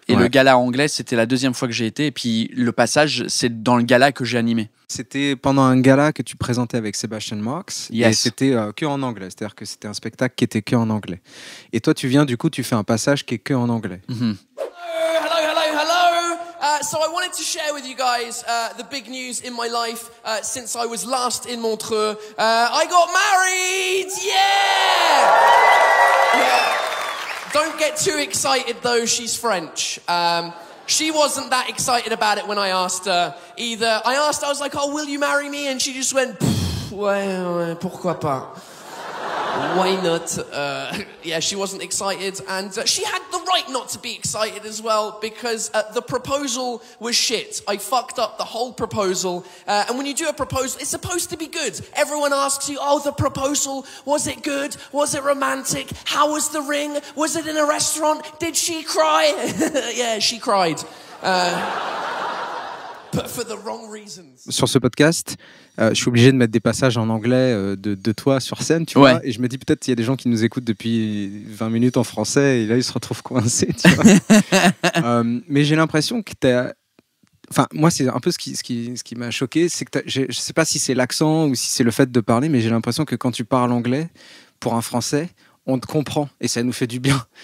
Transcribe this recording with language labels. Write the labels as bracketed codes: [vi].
[fr] Et le gala anglais, c'était la 2e fois que j'ai été, et puis le passage, c'est dans le gala que j'ai animé. C'était pendant un gala que tu présentais avec Sebastian Marks, et c'était que en anglais, c'est-à-dire que c'était un spectacle qui était que en anglais. Et toi, tu viens, du coup, tu fais un passage qui est que en anglais. [en] Hello. So I wanted to share with you guys the big news in my life since I was last in Montreux. I got married! Yeah! Don't get too excited though, she's French. She wasn't that excited about it when I asked her either. I was like, oh, will you marry me? And she just went, [fr] ouais, pourquoi pas? [en] Why not? Yeah, she wasn't excited, and she had the right not to be excited as well, because the proposal was shit. I fucked up the whole proposal, and when you do a proposal, it's supposed to be good. Everyone asks you, oh, the proposal, was it good? Was it romantic? How was the ring? Was it in a restaurant? Did she cry? Yeah, she cried. But for the wrong reasons. [fr] Sur ce podcast, je suis obligé de mettre des passages en anglais de toi sur scène, tu vois. Et je me dis peut-être qu'il y a des gens qui nous écoutent depuis 20 minutes en français et là ils se retrouvent coincés, tu vois. Mais j'ai l'impression que t'as... Enfin, moi, c'est un peu ce qui m'a choqué, c'est que je sais pas si c'est l'accent ou si c'est le fait de parler, mais j'ai l'impression que quand tu parles anglais, pour un Français, on te comprend et ça nous fait du bien.